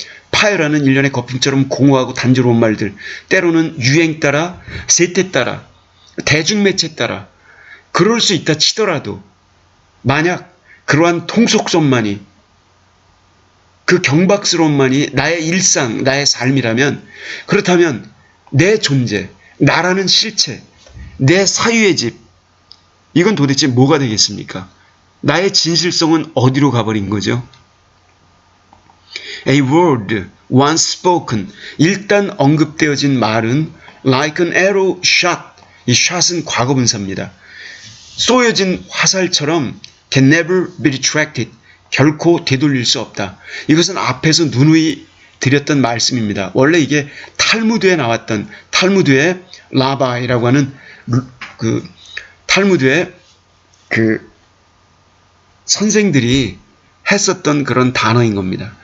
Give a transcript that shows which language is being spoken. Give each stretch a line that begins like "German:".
Korean: 파열하는 일련의 거품처럼 공허하고 단조로운 말들, 때로는 유행 따라, 세태 따라, 대중매체 따라 그럴 수 있다 치더라도 만약 그러한 통속성만이, 그 경박스러움만이 나의 일상, 나의 삶이라면, 그렇다면 내 존재, 나라는 실체, 내 사유의 집, 이건 도대체 뭐가 되겠습니까? 나의 진실성은 어디로 가버린 거죠?
English: A word once spoken,
Korean: 일단 언급되어진 말은
English: like an arrow shot,
Korean: 이 shot은 과거분사입니다. 쏘여진 화살처럼
English: can never be retracted,
Korean: 결코 되돌릴 수 없다. 이것은 앞에서 누누이 드렸던 말씀입니다. 원래 이게 탈무드에 나왔던, 탈무드의 라바이라고 하는 그 탈무드의 그 선생들이 했었던 그런 단어인 겁니다.